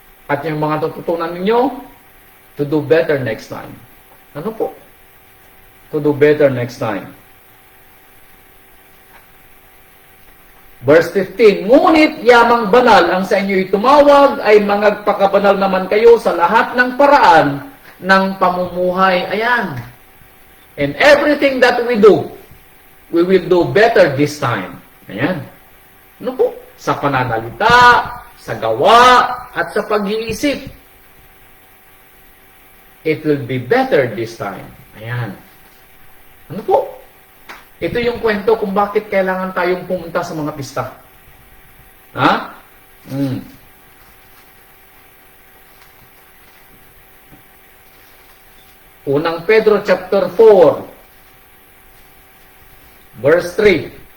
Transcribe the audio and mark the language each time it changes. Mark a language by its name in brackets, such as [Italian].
[Filipino] At yung mga natutunan ninyo, [English] to do better next time. [Filipino] Ano po? [English] To do better next time. [Filipino] Verse 15, ngunit yamang banal ang sa inyo'y tumawag ay mangagpakabanal naman kayo sa lahat ng paraan ng pamumuhay. Ayan. [English] And everything that we do, we will do better this time. [Filipino] Ayan. Ano po? Sa pananalita, sa gawa, at sa pag-iisip. [English] It will be better this time. [Filipino] Ayan. Ano po? Ito yung kwento kung bakit kailangan tayong pumunta sa mga pista. Ha? Unang Pedro chapter 4, verse 3.